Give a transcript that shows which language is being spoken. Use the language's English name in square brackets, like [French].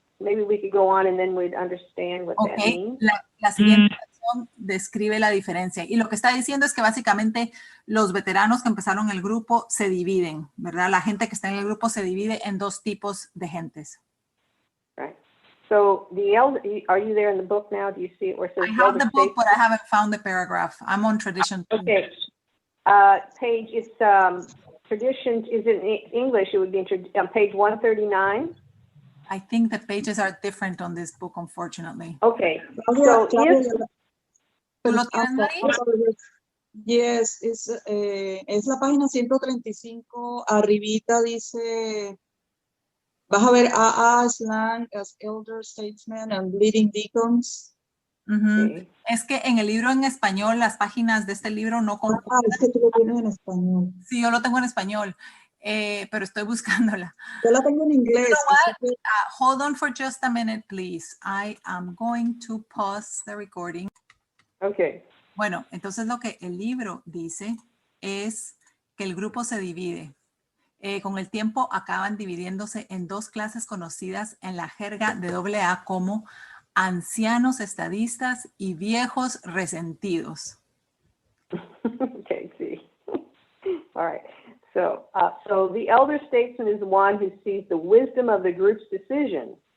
[English] Maybe we could go on and then we'd understand what that Okay. means. [Spanish] La siguiente sección describe la diferencia. Y lo que está diciendo es que básicamente los veteranos que empezaron el grupo se dividen, ¿verdad? La gente que está en el grupo se divide en dos tipos de gentes. [English] Right. So the elder, are you there in the book now? Do you see it where it says I have elder the book, statesman? but I haven't found the paragraph. I'm on Tradition. Okay. Page, it's traditions is in English. It would be on page 139. I think the pages are different on this book, unfortunately. Okay. So if [Spanish] ¿Tú lo tienes, Mari? [English] Yes, [Spanish] es la página 135, arribita dice, vas a ver [English] AA slang as elder statesmen and bleeding deacons. Ujú. [Spanish] Es que en el libro en español, las páginas de este libro no concuerdan. Es que tú lo tienes en español. Sí, yo lo tengo en español, pero estoy buscándola. Yo la tengo en inglés. [English] You know [Spanish] así que- [English] Hold on for just a minute, please. I am going to pause the recording. Okay. [Spanish] Bueno, entonces lo que el libro dice es que el grupo se divide. Con el tiempo acaban dividiéndose en dos clases conocidas en la jerga de AA como ancianos estadistas y viejos resentidos. [English] Okay, see. All right. So the elder statesman is the one who sees the wisdom of the group's decision.